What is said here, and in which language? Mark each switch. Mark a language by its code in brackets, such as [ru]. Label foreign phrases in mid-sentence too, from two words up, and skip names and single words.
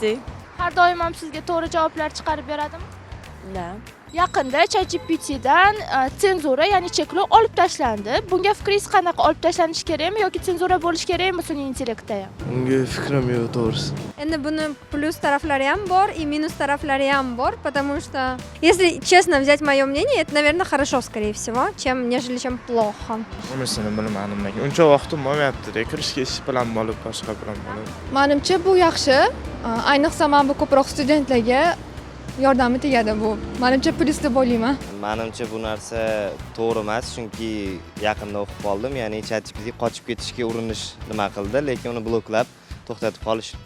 [uz] Har doim ham sizga to'g'ri javoblar chiqarib beradimi? Da. Yaqinda ChatGPTdan senzura, ya'ni cheklov olib tashlandi. Bunga fikringiz qanaqa? Olib tashlanishi kerakmi yoki senzura bo'lishi kerakmi sun'iy intellektda ham? Unga fikrim yo'q to'g'risi. Endi buni плюс taraflari ham bor [ru] и минус [uz] taraflari ham bor, [ru] потому что если честно взять мое мнение, это, наверное, хорошо, скорее всего, чем плохо. [uz] Unisini bilmadim lekin uncha vaqtim bo'lmayapti. Kirishga ish bilan bo'lib, boshqa bilan bo'lib. Menimcha bu yaxshi. Ayniqsa men bu ko'proq studentlarga yordami tegadi bu. Menimcha plyus deb o'ylayman. Menimcha bu narsa to'g'ri emas, chunki yaqinda o'qib qoldim, ya'ni ChatGPT qochib ketishga urinish nima qildi, lekin uni bloklab to'xtatib qolishibdi.